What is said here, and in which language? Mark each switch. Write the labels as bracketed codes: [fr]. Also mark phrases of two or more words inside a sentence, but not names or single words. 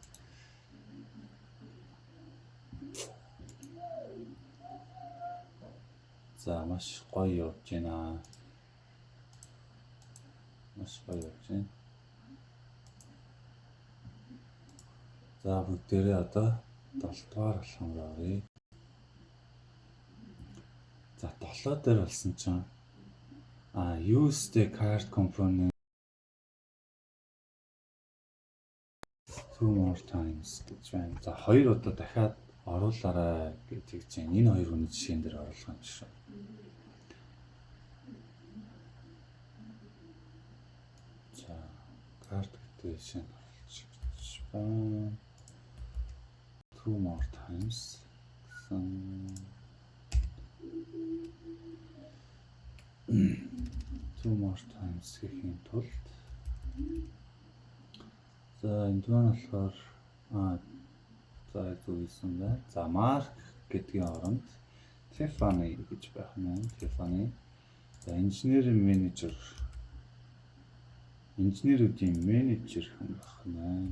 [mn] За маш гоё явж байна. За бүгдээрээ одоо 7 дугаар алхамраа оръё. За 7 дээр болсон чинь [en] use the card component two more times [mn] гэж байна. За 2 удаа дахиад оруулаарай гэж чинь энэ хоёр хүний жишээн дээр оруулах юм шиг. За card гэдэг жишээ байна. [en] Two more times гэсэн. Two more times [mn] гэхийн тулд за энэ маань болохоор за зүйлсэн байна. За mark гэдгийн оронд Tiffany гэж байх нь. Tiffany. За инженерүүдийн менежер хүн байх нь.